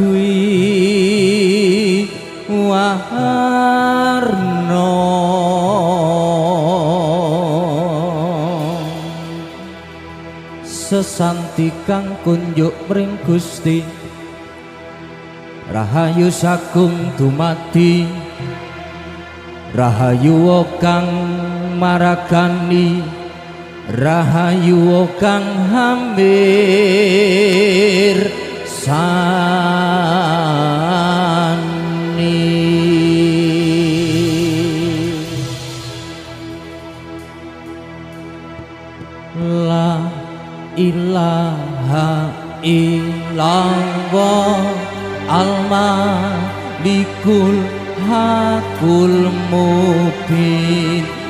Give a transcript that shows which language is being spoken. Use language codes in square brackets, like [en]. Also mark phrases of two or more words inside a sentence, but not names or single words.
[jv] Dwi warna sesanti kang kunjuk mring Gusti rahayu sagung dumadi rahayu kang maragani rahayu kang hampir [ar] sani لا إله إلا الله الملك الحق المبين